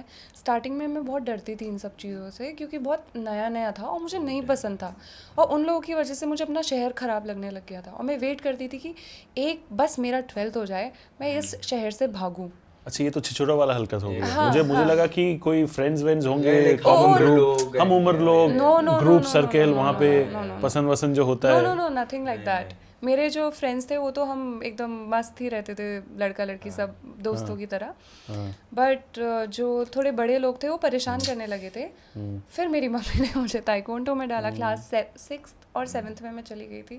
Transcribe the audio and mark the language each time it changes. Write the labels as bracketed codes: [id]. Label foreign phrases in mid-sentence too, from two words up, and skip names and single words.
[hi] स्टार्टिंग में मैं बहुत डरती थी इन सब चीज़ों से, क्योंकि बहुत नया नया था और मुझे नहीं पसंद था, और उन लोगों की वजह से मुझे अपना शहर ख़राब लगने लग गया था, और मैं वेट करती थी कि एक बस मेरा 12th हो जाए, मैं इस शहर से भागूँ। अच्छा, ये तो छिछोरा वाला हलकत हो गया। हाँ, मुझे हाँ। लगा कि कोई फ्रेंड्स वेंड्स होंगे, [en] like [hi] कॉमन हम उम्र ग्रुप, लोग हम हैं, उम्र [en] yeah, [hi] लोग, [en] No, no, no, [hi] ग्रुप [en] no, no, [hi] सर्कल, [en] no, no, [hi] वहाँ [en] no, [hi] पे [en] no, no, no. [hi] पसंद वसंद जो होता नो है। [en] no no, nothing like that. [hi] मेरे जो फ्रेंड्स थे वो तो हम एकदम मस्त ही रहते थे, लड़का लड़की सब दोस्तों की तरह। हाँ, बट जो थोड़े बड़े लोग थे वो परेशान करने लगे थे। फिर मेरी मम्मी ने मुझे ताइक्वांडो में डाला, क्लास 6th और 7th में मैं चली गई थी।